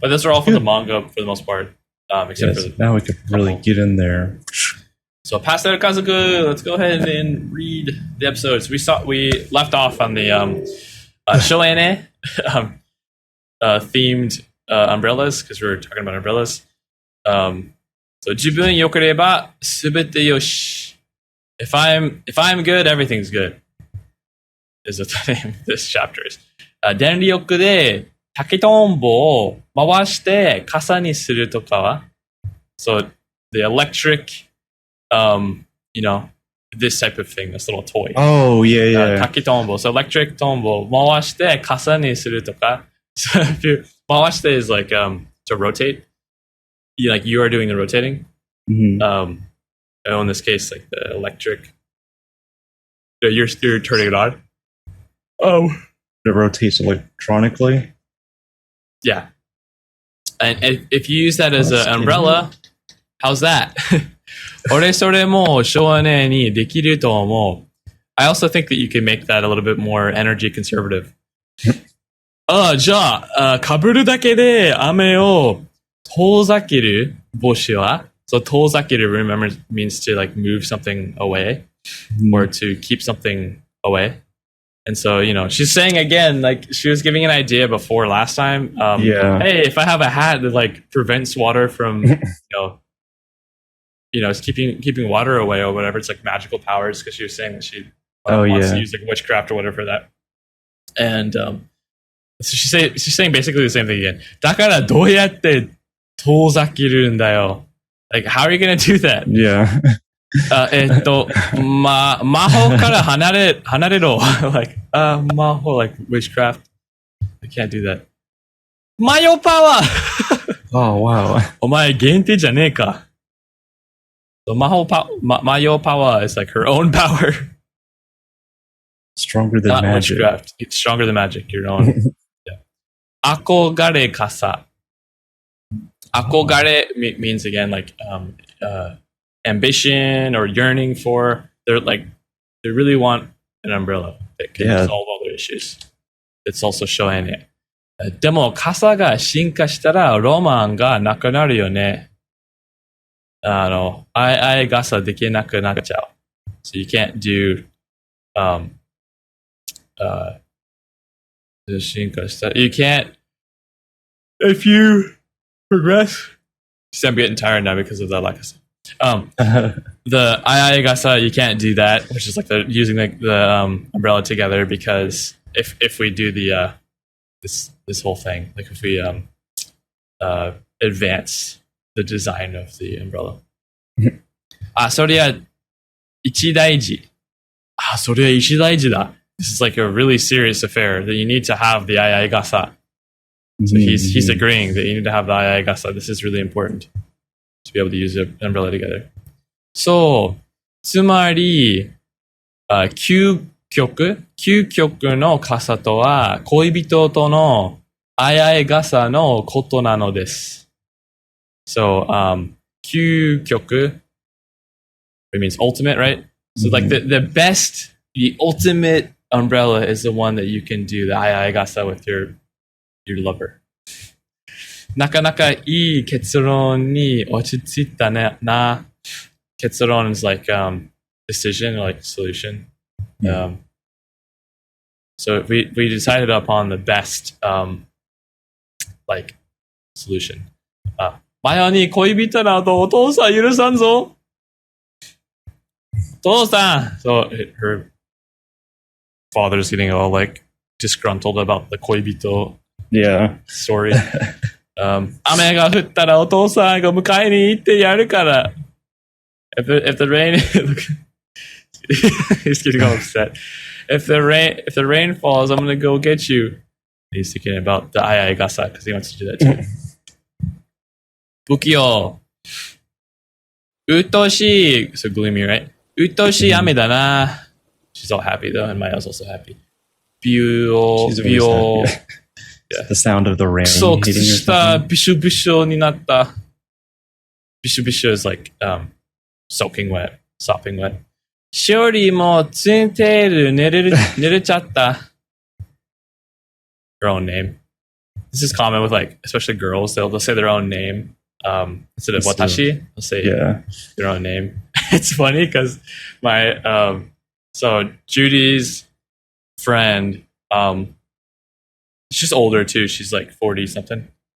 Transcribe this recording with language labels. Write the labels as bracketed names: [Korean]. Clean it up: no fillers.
[English] But those are all for the manga for the most part, except for the now we could really get in there. So pass that to Kazuku. Let's go ahead and read the episodes. We left off on the shoene themed umbrellas because we were talking about umbrellas. [Japanese] So 自分良ければ全てよし. [English] If I'm good, everything's good. Is what the name of this chapter is. [Japanese] 電力で竹とんぼを回して傘にするとかは [English] So the electric, this type of thing, this little toy. Oh, yeah. [Japanese] 竹とんぼ. [English] So electric [Japanese] とんぼを回して傘にするとか. [English] So if you 回して is like to rotate. You are doing the rotating. Mm-hmm. In this case, like the electric. You're turning it on. Oh. It rotates electronically. Yeah. And if you use that as an umbrella, how's that? [Japanese] 俺それも少年にできると思う. [English] I also think that you can make that a little bit more energy conservative. [Japanese] じゃあ、被るだけで雨を遠ざける帽子は [English] So 遠ざける remember means to like move something away or to keep something away. And so, she's saying again, like she was giving an idea before last time. Hey, if I have a hat that like prevents water from, it's keeping water away or whatever. It's like magical powers because she was saying that she wants to use like witchcraft or whatever for that. And so she's saying basically the same thing again. [Japanese] だからどうやって遠ざけるんだよ? [English] Like, how are you going to do that? Yeah. [Japanese] 魔法から離れろ. [English] Like, 魔法 like witchcraft. I can't do that. [Japanese] マヨパワー. [English] Oh, wow. [Japanese] お前限定じゃねえか. [English] So マヨパワー is like her own power. Stronger than Not magic. Witchcraft. It's stronger than magic. Your own. Yeah. 憧れ傘. Akogare means again like ambition or yearning for. They really want an umbrella that can solve all their issues. It's also showing it. [Japanese] でも傘が進化したらロマンがなくなるよね。相傘できなくなっちゃう。 [English] So you can't do [Japanese] 進化したら [English] you can't if you progress. See, I'm getting tired now because of that. Like I said, the Ayagasa, you can't do that, which is like using the umbrella together. Because if we do the this whole thing, like if we advance the design of the umbrella. [Japanese] それは一大事.それは一大事だ. [English] This is like a really serious affair that you need to have the Ayagasa. So he's agreeing that you need to have the ayagasa. This is really important to be able to use an umbrella together. [Japanese] So, つまり、究極の傘とは恋人との相傘のことなのです。 [English] So, 究極 it means ultimate, right? So like the best, the ultimate umbrella is the one that you can do the ayagasa with your lover. [Japanese] なかなかいい結論に落ち着いたねな。 [English] 結論 is like decision, like solution. So we decided upon the best like solution. [Japanese] マヨに恋人などお父さん許さんぞ。 [English] お父さん So her father's getting all like disgruntled about the 恋人story. [Japanese] 雨が降ったらお父さんが迎えに行ってやるから。 [English] If the rain, he's getting all upset. If the rain falls, I'm gonna go get you. He's thinking about the ayagasa because he wants to do that too. [Japanese] 不器用。うっとうしい。 [English] So gloomy, right? [Japanese] うっとうしい雨だな。 [English] She's all happy though, and Maya's also happy. She's yeah. The sound of the rain. [Japanese] くそしたびしょびしょになった。 [English] びしょびしょ is like soaking wet, sopping wet. [Japanese] しおりもツインテール寝れちゃった。 [English] Her own name. This is common with like, especially girls. They'll say their own name instead of watashi. They'll say their own name. It's funny because my so Judy's friend, she's older too. She's like 40 something.